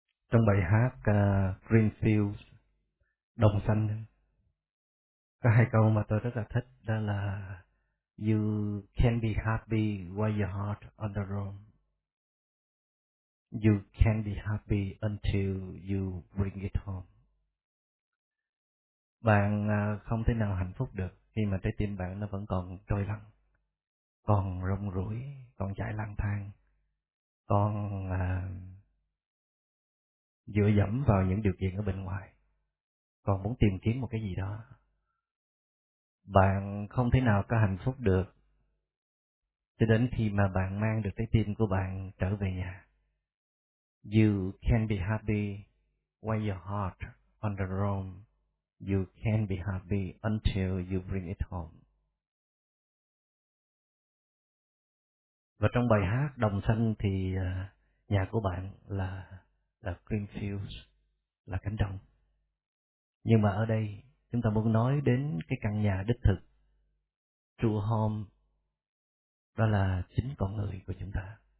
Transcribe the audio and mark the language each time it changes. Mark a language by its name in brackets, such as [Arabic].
[Vietnamese] Trong bài hát Greenfields, Đồng Xanh, có hai câu mà tôi rất là thích, đó là [English] "You can be happy while your heart on the roam. You can be happy until you bring it home." [Vietnamese] Bạn không thể nào hạnh phúc được khi mà trái tim bạn nó vẫn còn trôi lăn, còn rong ruổi, còn chạy lang thang, còn dựa dẫm vào những điều kiện ở bên ngoài, còn muốn tìm kiếm một cái gì đó. Bạn không thể nào có hạnh phúc được cho đến khi mà bạn mang được trái tim của bạn trở về nhà. [English] You can be happy when your heart on the roam. You can be happy until you bring it home. [Vietnamese] Và trong bài hát Đồng Xanh thì nhà của bạn là Greenfields, là cánh đồng. Nhưng mà ở đây chúng ta muốn nói đến cái căn nhà đích thực, [English] true home, [Vietnamese] đó là chính con người của chúng ta.